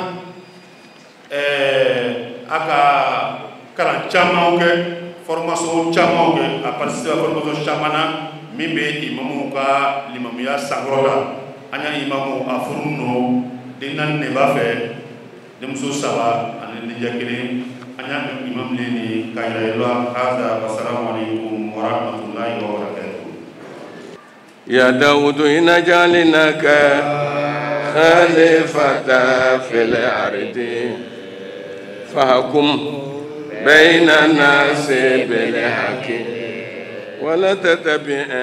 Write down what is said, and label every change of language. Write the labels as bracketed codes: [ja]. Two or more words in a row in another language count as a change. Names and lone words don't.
[bm] a ka kalan camanw kɛ formation camanw kɛ a [fr] participé formation [bm] caman na min bɛ imamu ka limamuya sankɔrɔ la an y'a imamu a furu nɔ den naani de b'a fɛ denmuso 3 ani denkɛ 1 an y'a imamu le ni ka yira la hada [ar] والسلام عليكم ورحمة الله وبركاته. يا داود إنا جعلناك خليفة في الأرض فاحكم بين الناس بالحق ولا تتبع